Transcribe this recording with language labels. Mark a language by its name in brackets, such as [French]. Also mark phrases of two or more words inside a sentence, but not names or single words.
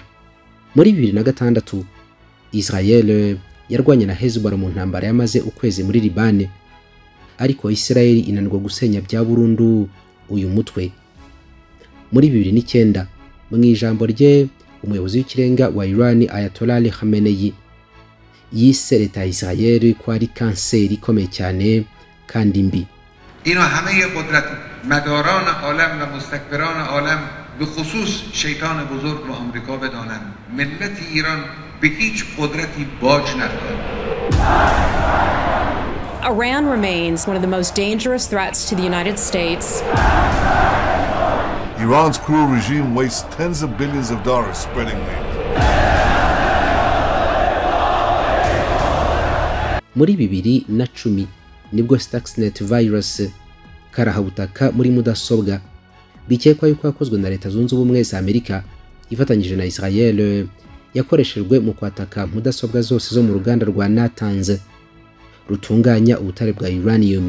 [Kinyarwanda] Muri 2006 Israel yarwanye na Hezbollah mu ntambara yamaze ukwezi muri Liban, ariko Israel inanirwa gusenya bya burundu uyu mutwe. Muri 2009 mu ijambo rye umuyobozi w'ikirenga wa Iran Ayatollah Ali Khamenei yise leta ya Israel ko ari kanseri ikomeye cyane kandi mbi. [Persian] اینا همه قدرت مداران عالم و مستکبران عالم به خصوص شیطان بزرگ رو آمریکا بدانن ملت ایران به هیچ قدرتی باج ندارد. [English] Iran remains one of the most dangerous threats to the United States. Iran's cruel regime wastes tens of billions of dollars spreading hate. [Kinyarwanda] Muri 2010 nibwo Stuxnet virus karahabutaka muri mudasobwa bikekwa yuko yakozwe na Leta Zunze Ubumwe za Amerika ifatanyije na Israel yakoreshejwe mu kwataka mudasobwa zose zo mu ruganda rwa Natanz rutunganya ubutare bwa uranium.